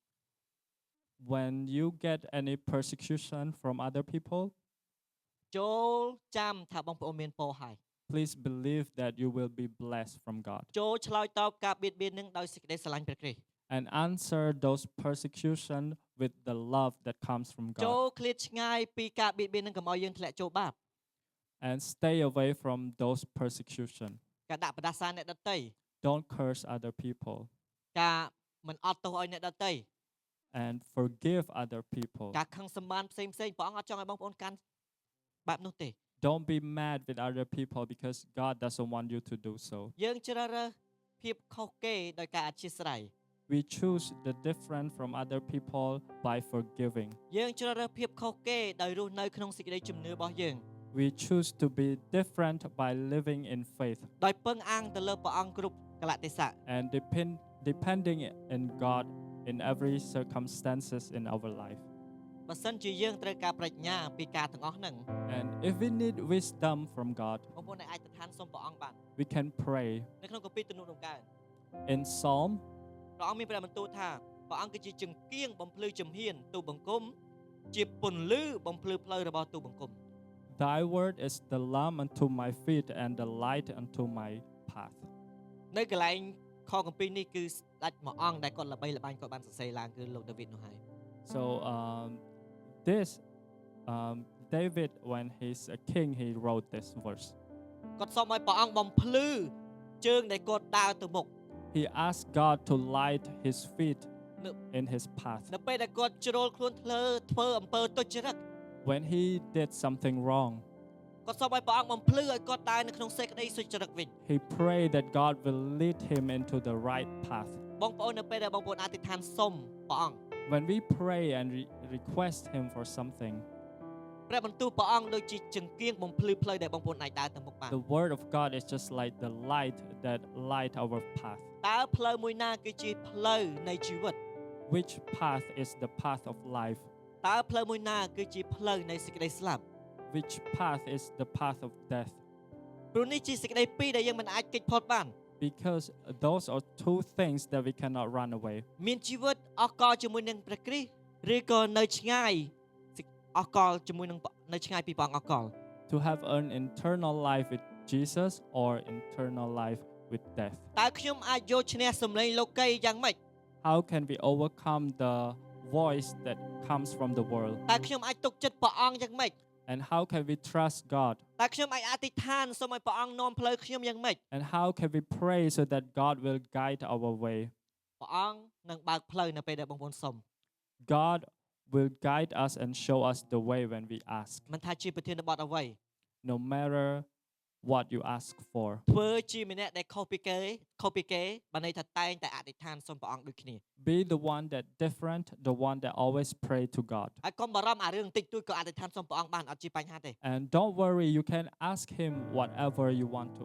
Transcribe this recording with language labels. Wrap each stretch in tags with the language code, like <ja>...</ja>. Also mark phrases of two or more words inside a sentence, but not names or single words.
<en>When you get any persecution from other people,</en> <km>ចូលចាំថាបងប្អូនមានពរហើយ</km> <en>please believe that you will be blessed from God.</en> <km>ចូលឆ្លើយតបការបៀតបៀននឹងដោយសេចក្តីស្រឡាញ់ព្រះគ្រីស្ទ</km> <en>And answer those persecution with the love that comes from</en> <km>ចូល</km> <en>God.</en> <km>ឃ្លាតឆ្ងាយពីការបៀតបៀននឹងកុំឲ្យយើងធ្លាក់ចូលបាប</km> <en>And stay away from those persecution.</en> <km>ការដាក់ផ្ដាសាអ្នកដទៃ</km> <en>Don't curse other people.</en> <km>ការមិនអត់ទោសឲ្យអ្នកដទៃ</km> <en>And forgive other people.</en> <km>ការខឹងសម្បានផ្សេងព្រះអង្គអត់ចង់ឲ្យបងប្អូនកាន់បែបនោះទេ</km> <en>Don't be mad with other people because God doesn't want you to do so.</en> <km>យើងជ្រើសរើសភាពខុសគេដោយការអធ្យាស្រ័យ</km> <en>We choose the different from other people by forgiving.</en> <km>យើងជ្រើសរើសភាពខុសគេដោយរស់នៅក្នុងសេចក្តីជំនឿរបស់យើង</km> <en>We choose to be different by living in faith</en> <km>ដោយពឹងអាងទៅលើព្រះអង្គគ្រប់កលៈទេសៈ</km> <en>and depending in God in every circumstances in our life.</en> <km>បើសិនជាយើងត្រូវការប្រាជ្ញាពីការទាំងអស់ហ្នឹង</km> <en>And if we need wisdom from God,</en> <km>បងប្អូនអាចទៅឋានសូមព្រះអង្គបាន</km> <en>we can pray.</en> <km>នៅក្នុងគម្ពីរទំនុកដំកើង</km> <en>In Psalm,</en> <km>ព្រះអង្គមានព្រះបន្ទូលថាព្រះអង្គគឺជាចង្គៀងបំភ្លឺជំហានទូបង្គំជាពន្លឺបំភ្លឺផ្លូវរបស់ទូបង្គំ</km> <en>Thy word is the lamp unto my feet and the light unto my path.</en> <km>នៅកន្លែងខគម្ពីរនេះគឺស្ដេចមួយអង្គដែលគាត់ល្បីល្បាញគាត់បានសរសេរឡើងគឺលោកដាវីតនោះហើយ</km> <en>So this David, when he's a king, he wrote this verse.</en> <km>គាត់សូមឲ្យព្រះអង្គបំភ្លឺជើងដែលគាត់ដើរទៅមុខ</km> <en>He asked God to light his feet in his path.</en> <km>នៅពេលដែលគាត់ជ្រុលខ្លួនធ្វើអំពើទុច្ចរិត</km> <en>When he did something wrong,</en> <km>គាត់សូមឲ្យព្រះអង្គបំភ្លឺឲ្យគាត់ដើរនៅក្នុងសេចក្តីសុចរិតវិញ</km> <en>he prayed that God will lead him into the right path.</en> <km>បងប្អូននៅពេលដែលបងប្អូនអធិដ្ឋានសុំព្រះអង្គ</km> <en>When we pray and request him for something,</en> <km>ព្រះបន្ទូលព្រះអង្គដូចជាចង្គៀងបំភ្លឺផ្លូវដែលបងប្អូនអាចដើរទៅមុខបាន</km> <en>The word of God is just like the light that light our path.</en> <km>តើផ្លូវមួយណាគឺជាផ្លូវនៃជីវិត</km> <en>Which path is the path of life?</en> <km>តើផ្លូវមួយណាគឺជាផ្លូវនៃសេចក្តីស្លាប់</km> <en>Which path is the path of death?</en> <km>ព្រោះនេះជាសេចក្តីពីរដែលយើងមិនអាចគេចផុតបាន</km> <en>Because those are two things that we cannot run away.</en> <km>មានជីវិតអស់កលជាមួយនឹងព្រះគ្រីស្ទឬក៏នៅឆ្ងាយអស់កលជាមួយនឹងនៅឆ្ងាយពីព្រះអង្គអស់កល</km> <en>To have an eternal life with Jesus or eternal life with death.</en> <km>តើខ្ញុំអាចយកឈ្នះសម្លេងលោកីយ៉ាងម៉េច</km> <en>How can we overcome the voice that comes from the world?</en> <km>តើខ្ញុំអាចទុកចិត្តព្រះអង្គយ៉ាងម៉េច</km> <en>And how can we trust God?</en> <km>តើខ្ញុំអាចអធិដ្ឋានសូមឲ្យព្រះអង្គនាំផ្លូវខ្ញុំយ៉ាងម៉េច</km> <en>And how can we pray so that God will guide our way?</en> <km>ព្រះអង្គនឹងបើកផ្លូវនៅពេលដែលបងប្អូនសុំ</km> <en>God will guide us and show us the way when we ask,</en> <km>មិនថាជាប្រធានបទអ្វី</km> <en>no matter what you ask for.</en> <km>ធ្វើជាម្នាក់ដែលខុសពីគេបើន័យថាតែងតែអធិដ្ឋានសូមព្រះអង្គដូចគ្នា</km> <en>Be the one that different, the one that always pray to God.</en> <km>ហើយកុំបារម្ភអារឿងតិចតួចក៏អធិដ្ឋានសូមព្រះអង្គបានអត់ជាបញ្ហាទេ</km> <en>And don't worry, you can ask him whatever you want to</en>